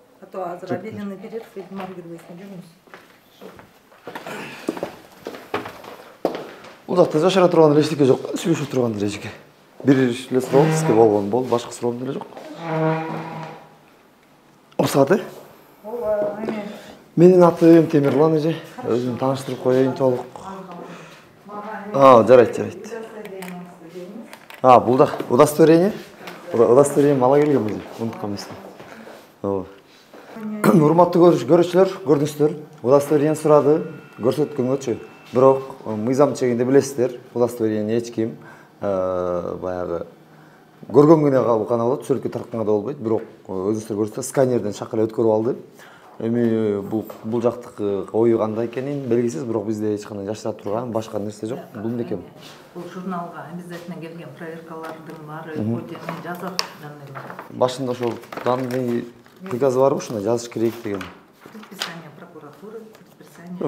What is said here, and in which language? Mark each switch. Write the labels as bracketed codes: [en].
[ru] А то [ky] азыр [ru] обеденный перерыв, [ky] Эльмар Гүрбеевич, жүрүңүз. Бул жакта жашыра турган эчтеке жок, сүйлөшүп турган эчтеке. Бир эле суроо сизге болгон болду, башка суроом деле жок. Уруксаты? Менин атым Темирлан эже. Өзүмдү тааныштырып коеюн толук. Жарайт. Бул да удостоверение. Удостоверение ала келгенбиз. Унуткан эмесмин. Урматтуу көрүүчүлөр, көрдүңүздөр. Удостоверение сурады, көрсөткөнгөчү. Бирок мыйзам чегинде билесиздер, удостоверение эч ким баягы көргөн гана болот, сүрөткө тартканга да болбойт. Бирок өзүңүздөр көрсөтсөңүздөр, сканерден шакала өткөрүп алды. Эми бул жактыкы ою кандай экенин белгисиз, бирок бизде эч кандай жашыра турган башка нерсе жок. Бул эмне экен? Бул журналга обязательно келген проверкалардын баары өтөнү жазат данныйлар. Башында ошол данный приказ барбы, ушуна жазыш керек деген. [ru] Предписание прокуратуры, предписание.